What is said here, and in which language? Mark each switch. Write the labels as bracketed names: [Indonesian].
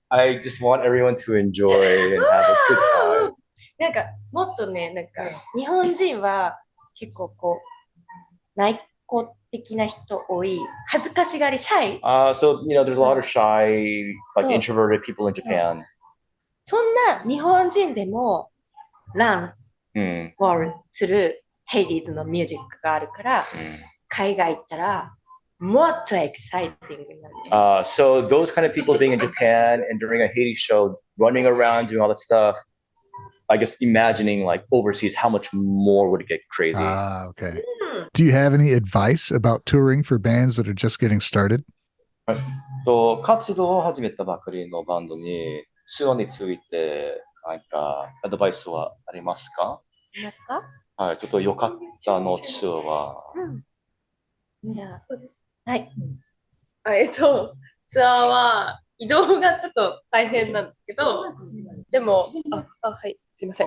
[English] I just want everyone to enjoy and have a good time. [Japanese] なんか、もっとね、日本人は結構内向的な人多い。恥ずかしがり、shy. [English] So, there's a lot of shy, like introverted people in Japan. [Japanese] そんな日本人でもランするヘイディーズのミュージックがあるから、海外行ったらもっとエキサイティングになる。 [English] So those kind of people being in Japan and during a Hades show, running around, doing all that stuff, I guess imagining like overseas, how much more would it get crazy? Okay. Do you have any advice about touring for bands that are just getting started? [Japanese] 活動を始めたばかりのバンドに、ツアーについて、何かアドバイスはありますか？いますか？はい、ちょっと良かったのツアーは。じゃあ、はい。ツアーは移動がちょっと大変なんですけど、でも、はい、すいません。